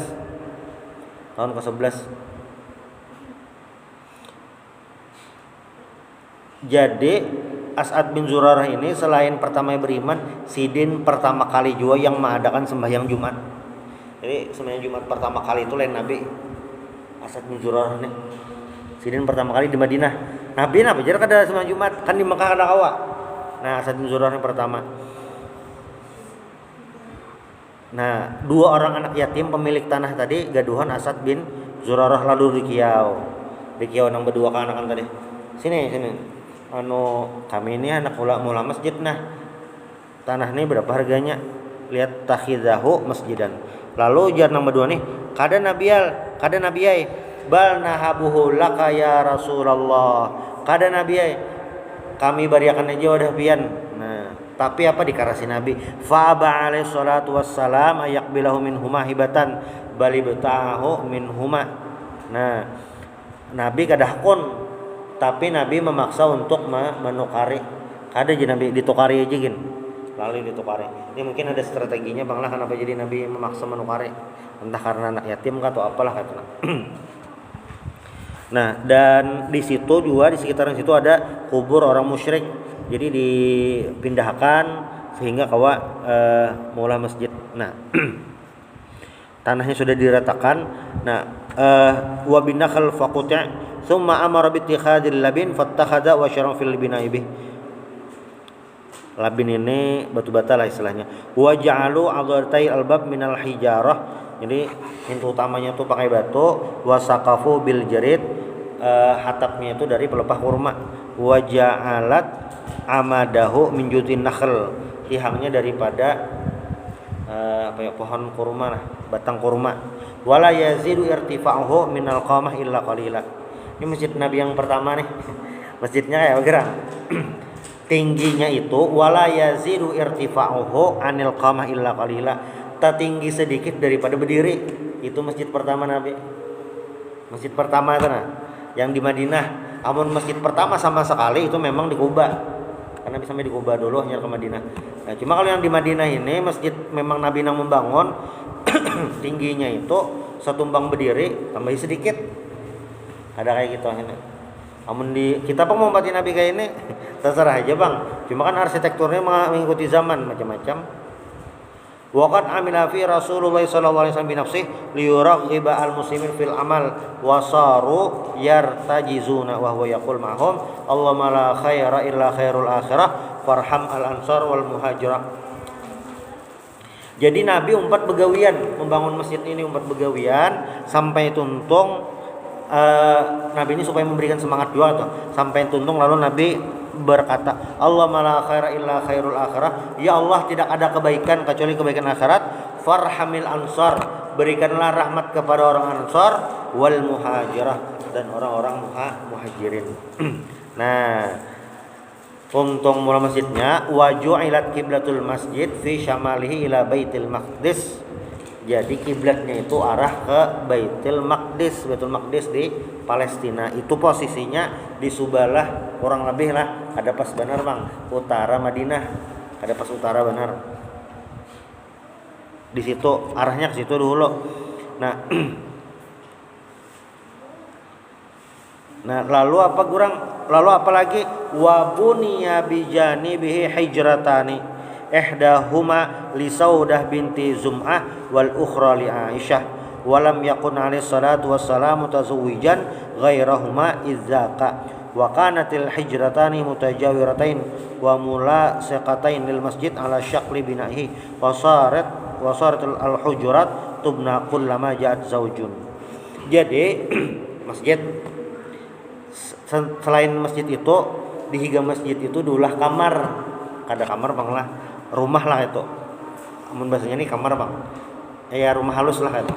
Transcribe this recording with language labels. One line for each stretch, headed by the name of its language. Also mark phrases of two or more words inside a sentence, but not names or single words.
Banjar: Tahun ke-11. Jadi As'ad bin Zurarah ini selain pertama beriman, Sidin pertama kali juga yang mengadakan sembahyang Jumat. Jadi sembahyang Jumat pertama kali itu lain Nabi. As'ad bin Zurarah nih. Sidin pertama kali di Madinah. Nabi jadi kada sembahyang Jumat, kan di Mekah ada kawa. Nah, As'ad bin Zurarah yang pertama. Nah, 2 orang anak yatim pemilik tanah tadi gaduhan As'ad bin Zurarah lalu di kiau nang berdua kanakan tadi. Sini. Kami ini anak mula masjid, nah tanah ini berapa harganya?
Arabic: ليتخذه مسجدا.
Banjar: Lalu ujar nang berdua nih, kada
Arabic: نبيعه بل نهبه لك يا رسول الله.
Banjar: Kada nabiyai, kami bariakan aja wadah pian. Nah, tapi apa dikarasi Nabi?
Arabic: فأبى عليه الصلاة والسلام أن يقبله منهما هبة بل ابتاعه منهما.
Banjar: Nah, Nabi kadahkon, tapi Nabi memaksa untuk menukari. Kada aja Nabi ditukari aja gin. Lalu ditukari. Ini mungkin ada strateginya Bang lah kenapa jadi Nabi memaksa menukari. Entah karena anak yatim kah atau apalah katanya. Nah, dan di situ juga di sekitaran situ ada kubur orang musyrik. Jadi dipindahkan sehingga mula masjid. Nah, tanahnya sudah diratakan. Nah,
Arabic: وبالنخل فقطع ثم أمر باتخاذ اللبن فاتخذ وشرع في البناء به.
Banjar: Labin ini batu bata lah istilahnya.
Arabic: وجعلوا عضادتي الباب من الحجارة.
Banjar: Jadi pintu utamanya tuh pakai batu,
Arabic: وسقفوه بالجريد,
Banjar: hatapnya itu dari pelepah kurma.
Arabic: وجعلت عمده من جذوع النخل,
Banjar: tiangnya daripada pohon kurma lah, batang kurma.
Arabic: ولا يزيد ارتفاعه من القامة إلا قليلا.
Banjar: Ini masjid Nabi yang pertama nih. Masjidnya kayak gerang. Tingginya itu
Arabic: ولا يزيد ارتفاعه عن القامة إلا قليلا.
Banjar: Tak tinggi sedikit daripada berdiri. Itu masjid pertama Nabi. Masjid pertama itu nah, yang di Madinah. Amun masjid pertama sama sekali itu memang di Kuba. Karena bisa sampai di Kuba dulu hanya ke Madinah. Nah, cuma kalau yang di Madinah ini masjid memang Nabi yang membangun tingginya itu setumbang berdiri tambah sedikit. Ada kayak gitu ini. Amun kita mau mati Nabi kayak ini terserah aja Bang. Cuma kan arsitekturnya mengikuti zaman macam-macam.
Arabic: وقد عمل فيه رسول الله صلى الله عليه وسلم بنفسه ليرغب المسلمين في العمل وصاروا يرتجزون وهو يقول معهم اللهم لا خير إلا خير الآخرة فارحم الأنصار والمهاجرة.
Banjar: Jadi Nabi umpat begawian membangun masjid ini, umpat begawian sampai tuntung. Nabi ini supaya memberikan semangat juga tuh. Sampai tuntung lalu Nabi berkata,
Arabic: اللهم لا خير إلا خير الآخرة.
Indonesian: Ya Allah, tidak ada kebaikan kecuali kebaikan akhirat.
Arabic: فارحم الأنصار,
Indonesian: berikanlah rahmat kepada orang Ansor
Arabic: والمهاجرة
Indonesian: dan orang-orang muhajirin.
Banjar: Nah, untuk mula masjidnya
Arabic: وجعلت قبلة المسجد في شماله إلى بيت المقدس.
Banjar: Jadi kiblatnya itu arah ke Baitul Maqdis. Baitul Maqdis di Palestina. Itu posisinya di sebelah kurang lebih lah ada pas benar Bang, utara Madinah. Ada pas utara benar. Di situ arahnya ke situ dulu. Nah, nah lalu apa kurang? Lalu apa lagi?
Arabic: وبني بجانبه حجرتان. إحداهما لسودة بنت زمعة والأخرى لعائشة ولم يكن عليه الصلاة والسلام متزوجا غيرهما إذ ذاك وكانت الحجرتان متجاورتين وملاصقتين للمسجد على شكل بنائه وصارت الحجرات تبنى كلما جاءت زوج.
Banjar: Jadi masjid selain masjid itu di higa masjid itu dulah kamar, kada kamar Bang lah, rumah lah itu. Amun bahasanya ini kamar Bang. Ya rumah halus lah itu.